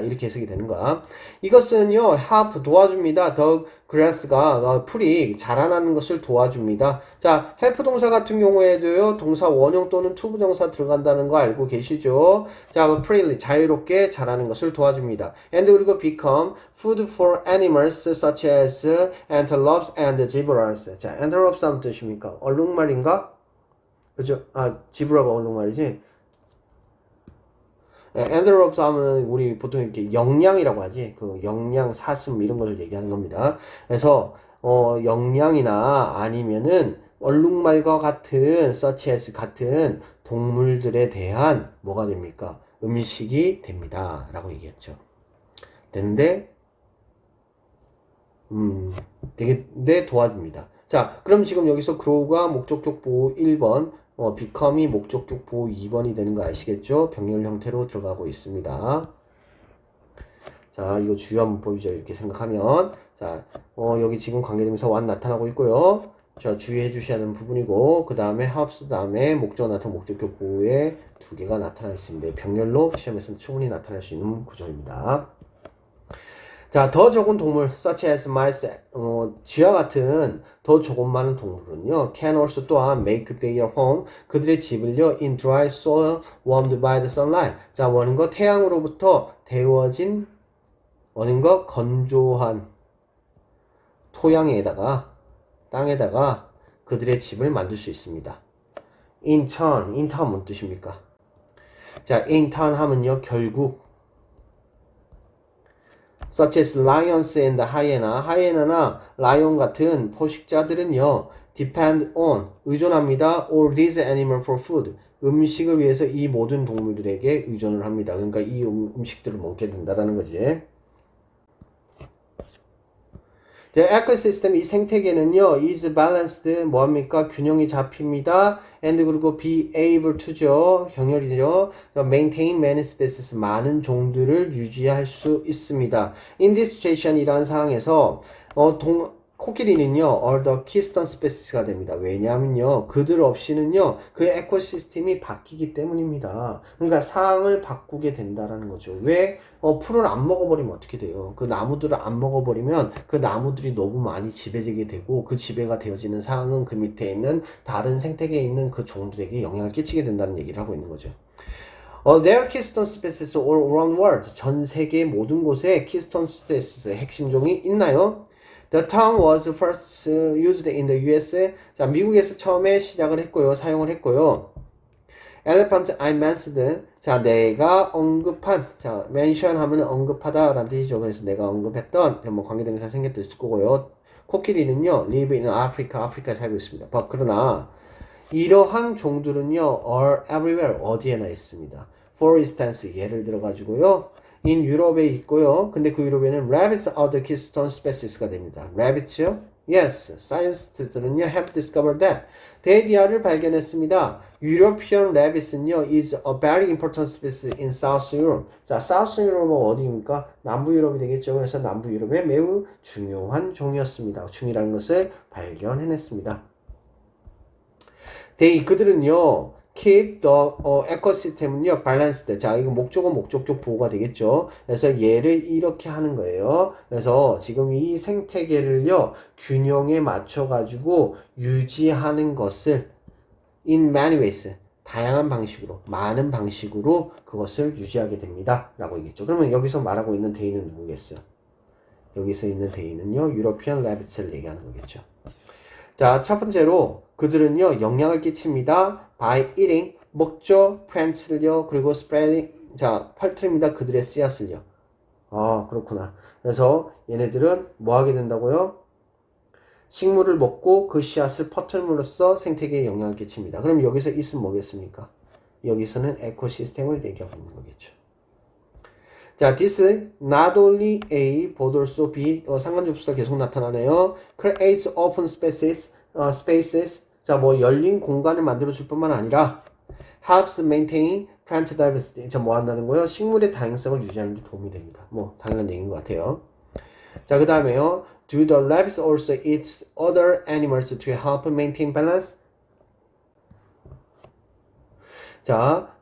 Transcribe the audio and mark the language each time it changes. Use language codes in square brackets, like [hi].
[ko] 이렇게 해석이 되는 거야. 이것은요, help 도와줍니다. the grass가 풀이 자라나는 것을 도와줍니다. 자, help 동사 같은 경우에도요, 동사 원형 또는 to 부정사 들어간다는 거 알고 계시죠? 자, freely 자유롭게 자라는 것을 도와줍니다. [en] and 그리고 become food for animals such as antelopes and zebras. [ko] 자, antelopes 하면 뜻입니까? 얼룩말인가? 그죠? 지브라가 얼룩말이지. 엔드롭스 하면 우리 보통 이렇게 영양이라고 하지. 그 영양, 사슴 이런 거를 얘기하는 겁니다. 그래서 영양이나 아니면은 얼룩말과 같은 such as 같은 동물들에 대한 뭐가 됩니까? 음식이 됩니다. 라고 얘기했죠. 되는데 되게 도와줍니다. 자, 그럼 지금 여기서 grow가 목적격 보호 1번, become이 목적격 보호 2번이 되는 거 아시겠죠? 병렬 형태로 들어가고 있습니다. 자, 이거 주요한 문법이죠. 이렇게 생각하면. 자, 여기 지금 관계대명사 one 나타나고 있고요. 자, 주의해 주셔야 하는 부분이고, 그 다음에 helps 다음에 목적어 나타나 목적격 보호에 두 개가 나타나 있습니다. 병렬로 시험에서는 충분히 나타날 수 있는 구조입니다. [en] 자, [ko] 더 적은 동물, [en] such as mice, [ko] 쥐와 같은 더 조금 많은 동물은요, [en] can also 또한 make their home, [ko] 그들의 집을요, [en] in dry soil warmed by the sunlight. [ko] 자, 원인거 태양으로부터 데워진, 원인거 건조한 토양에다가, 땅에다가 그들의 집을 만들 수 있습니다. in turn 뭔 뜻입니까? 자, in turn 하면요, 결국, [en] such as lions and hyena, [ko] 하이에나나 라이온 같은 포식자들은요, [en] depend on, [ko] 의존합니다. [en] all these animals for food, [ko] 음식을 위해서 이 모든 동물들에게 의존을 합니다. 그러니까 이 음식들을 먹게 된다는 거지. [en] The ecosystem, [ko] 이 생태계는요, [en] is balanced, [ko] 뭐합니까? 균형이 잡힙니다. [en] and 그리고 be able to죠. [ko] 병렬이죠. [en] maintain many species, [ko] 많은 종들을 유지할 수 있습니다. In this situation, 이러한 상황에서, 코끼리는요, [en] all the keystone species [ko] 가 됩니다. 왜냐하면요, 그들 없이는요, 그 에코시스템이 바뀌기 때문입니다. 그러니까 상황을 바꾸게 된다라는 거죠. 왜? 풀을 안 먹어버리면 어떻게 돼요? 그 나무들을 안 먹어버리면 그 나무들이 너무 많이 지배되게 되고 그 지배가 되어지는 상황은 그 밑에 있는 다른 생태계에 있는 그 종들에게 영향을 끼치게 된다는 얘기를 하고 있는 거죠. [en] There are keystone species all around the world. [ko] 전 세계 모든 곳에 keystone species, 핵심종이 있나요? [en] The term was first used in the US. [ko] 자, 미국에서 처음에 시작을 했고요. 사용을 했고요. [en] Elephant I mentioned. [ko] 자, 내가 언급한. 자, mention 하면 언급하다 라는 뜻이죠. 그래서 내가 언급했던 뭐 관계대명사 생겼을 거고요. [en] 코끼리는요, live in Africa. [ko] 아프리카에 살고 있습니다. 그러나 이러한 종들은요, [en] are everywhere. [ko] 어디에나 있습니다. [en] For instance, [ko] 예를 들어 가지고요. in 유럽에 있고요. 근데 그 유럽에는 [en] rabbits are the keystone species [ko] 가 됩니다. rabbits요? [en] Yes, scientists,들은요 have discovered that. [ko] 데디아를 발견했습니다. [en] European rabbits는요 is a very important species in South Europe. [ko] 자, South Europe은 어디입니까? 남부 유럽이 되겠죠. 그래서 남부 유럽에 매우 중요한 종이었습니다. 중이라는 것을 발견해냈습니다. [en] 그들은요 keep the ecosystem은요 balanced. [ko] 자, 이거 목적격 보호가 되겠죠. 그래서 얘를 이렇게 하는 거예요. 그래서 지금 이 생태계를요 균형에 맞춰 가지고 유지하는 것을 [en] in many ways, [ko] 다양한 방식으로, 많은 방식으로 그것을 유지하게 됩니다 라고 얘기했죠. 그러면 여기서 말하고 있는 대인은 누구겠어요? 여기서 있는 대인은요 European rabbits를 얘기하는 거겠죠. 자, 첫 번째로 그들은요 영향을 끼칩니다. by eating, 먹죠. plants를요. 그리고 spreading, 자, 퍼뜨립니다. 그들의 씨앗을요. 그렇구나. 그래서 얘네들은 뭐 하게 된다고요? 식물을 먹고 그 씨앗을 퍼뜨림으로써 생태계에 영향을 끼칩니다. 그럼 여기서 is는 뭐겠습니까? 여기서는 에코시스템을 얘기하고 있는 거겠죠. [en] 자, this not only A, but also B, [ko] 상관접수가 계속 나타나네요. [en] creates open spaces, [ko] 자, 뭐 열린 공간을 만들어줄 뿐만 아니라 [en] helps maintain plant diversity. [ko] 자, 뭐 한다는 거예요? 식물의 다양성을 유지하는 데 도움이 됩니다. 뭐 당연한 얘기인 것 같아요. 자, 그 다음에요. [en] Do the rabbits also eat other animals to help maintain balance? 자,